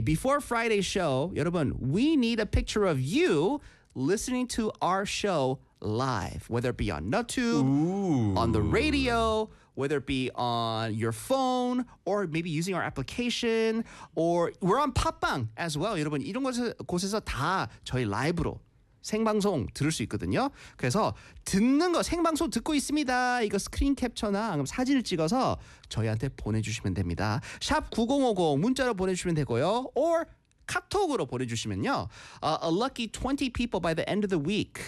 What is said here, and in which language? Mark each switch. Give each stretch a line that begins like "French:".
English: Before Friday's show,
Korean: 여러분,
English: we need a picture of you listening to our show. Live, whether it be on NutTube, on the radio, whether it be on your phone, or maybe using our application, or we're on 팟빵 as well.
Korean: 여러분, 이런 곳에서 다 저희 라이브로 생방송 들을 수 있거든요. 그래서 듣는 거, 생방송 듣고 있습니다. 이거 스크린 캡처나 사진을 찍어서 저희한테 보내주시면 됩니다. 샵 9050 문자로 보내주시면 되고요. Or 카톡으로 보내주시면요.
English: A lucky 20 people by the end of the week.